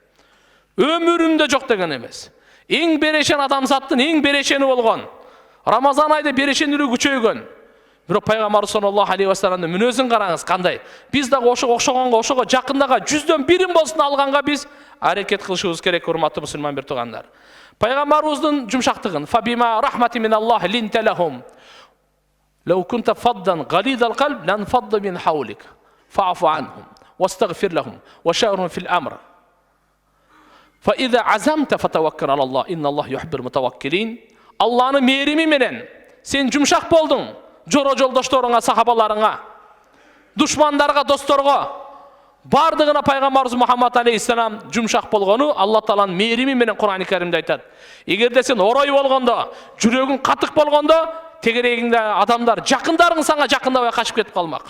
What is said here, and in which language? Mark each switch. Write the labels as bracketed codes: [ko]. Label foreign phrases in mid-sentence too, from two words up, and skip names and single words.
[ky] Өмүрүндө жок деген эмес. Эң берешен адамзаттын эң берешени болгон. Рамазан айда берешендүүлүгү күчөйгөн. Бирок пайгамбар [ar] صلى الله عليه وسلم [ky] мүнөзүн караңыз кандай. Биз дагы ошого жакындага 100дөн 1 болсун алганга биз аракет кылышыбыз керек, урматтуу мусулман бир туугандар. Пайгамбарыбыздын жумшактыгын [ar] فبما رحمة من الله لنت لهم. لو كنت فظا غليظ القلب لانفضوا من حولك فاعف عنهم واستغفر لهم وشاورهم في الامر فاذا عزمت فتوكل على الله ان الله يحب المتوكلين. [ky] Allah'ın merimi menen sen жумшак болдуң жора жолдошторуңа, сахабаларыңа, душмандарга, досторго, бардыгына пайгамбарыбыз Мухаммад алейхиссалам жумшак болгону Алла Тааланын мерими менен Кур'ан-ы Каримде айтат. Эгерде сен орой болгондо, жүрөгүң катык болгондо, тегерегиңде адамдар, жакындарың сага жакындабай качып кетип калмак.